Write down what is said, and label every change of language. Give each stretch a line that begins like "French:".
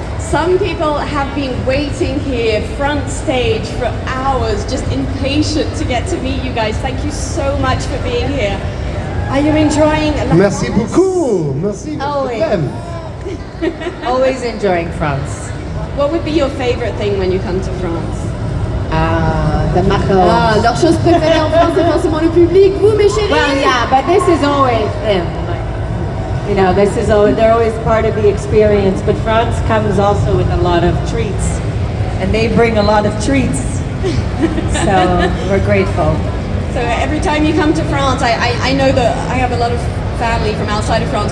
English: Some people have been waiting here, front stage, for hours, just impatient to get to meet you guys. Thank you so much for being here. Are you enjoying?
French: Merci beaucoup. Merci.
English: Always. Always enjoying France. What would be your favorite thing when you come to France? The macarons.
French: Leur chose préférée en France, c'est forcément le public. Vous, mes chéris.
English: Well, yeah, but this is always them. You know, this is always, they're always part of the experience. But France comes also with a lot of treats, and they bring a lot of treats. So we're grateful. So every time you come to France, I know that I have a lot of family from outside of France.